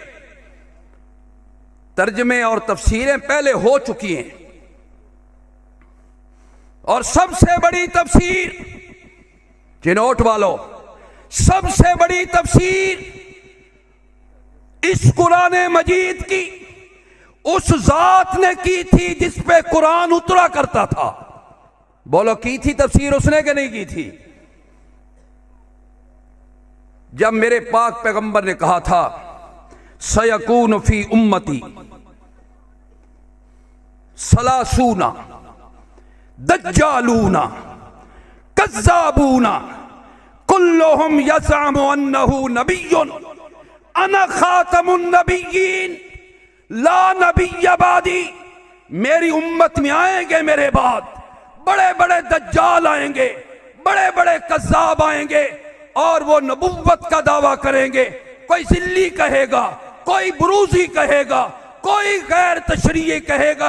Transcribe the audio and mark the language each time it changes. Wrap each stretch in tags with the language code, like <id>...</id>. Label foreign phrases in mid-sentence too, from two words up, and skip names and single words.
<ur>ترجمے اور تفسیریں پہلے ہو چکی ہیں اور سب سے بڑی تفسیر، چنیوٹ والو، سب سے بڑی تفسیر اس قرآن مجید کی اس ذات نے کی تھی جس پہ قرآن اترا کرتا تھا. بولو کی تھی تفسیر اس نے کہ نہیں کی تھی? جب میرے پاک پیغمبر نے کہا تھا</ur> <ar>سيكون في أمتي ثلاثون دجالون كذابون كلهم يزعم أنه نبي أنا خاتم النبيين لا نبي بعدي.</ar> <ur>میری امت میں آئیں گے میرے بعد بڑے بڑے دجال آئیں گے، بڑے بڑے کذاب آئیں گے اور وہ نبوت کا دعویٰ کریں گے. کوئی ظلی کہے گا، کوئی بروزی کہے گا، کوئی غیر تشریعی کہے گا.</ur>